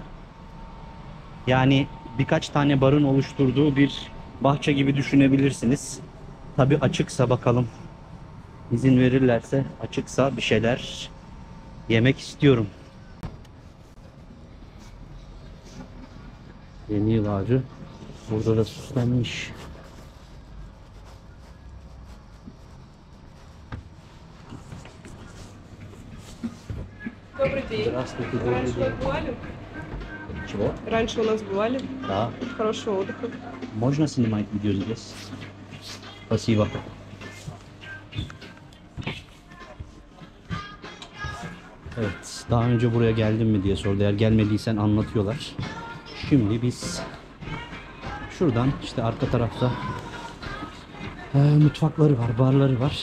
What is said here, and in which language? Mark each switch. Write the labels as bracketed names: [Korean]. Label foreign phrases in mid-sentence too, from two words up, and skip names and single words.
[Turkish] Yani birkaç tane barın oluşturduğu bir bahçe gibi düşünebilirsiniz. Tabi açıksa bakalım. İzin verirlerse açıksa bir şeyler yemek istiyorum. Yeni yıl ağacı burada da süslenmiş. [Russian] Добрый день. Здравствуйте, добрый Раньше у день. нас бывали? Чего? Раньше у нас бывали. Да. Хорошего отдыха. Можно снимать видео здесь? Спасибо. [Turkish] Evet, daha önce buraya geldim mi diye sordu. Eğer gelmediysen anlatıyorlar. Şimdi biz şuradan işte arka tarafta mutfakları var, barları var.